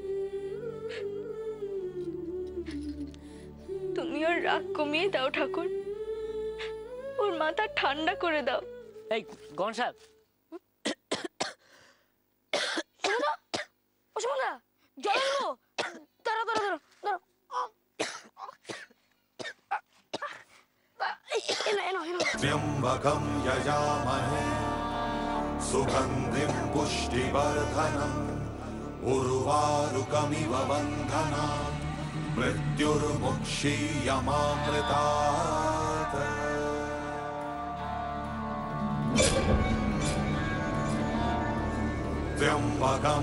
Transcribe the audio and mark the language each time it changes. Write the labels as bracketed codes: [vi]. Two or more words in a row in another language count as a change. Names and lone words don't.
[bn] তুমি ওর রাগ কমিয়ে দাও ঠাকুর, ওর মাথা ঠান্ডা করে দাও। এই গনসাল, সমুদা, ও সমুদা, জল আনবো? দাঁড়া দাঁড়া দাঁড়া দাঁড়া। [sa] त्र्यम्बकं यजामहे सुगन्धिं पुष्टिवर्धनम् उर्वारुकमिव बन्धनान् मृत्युर्मुक्षीयमामृतात् त्र्यम्बकं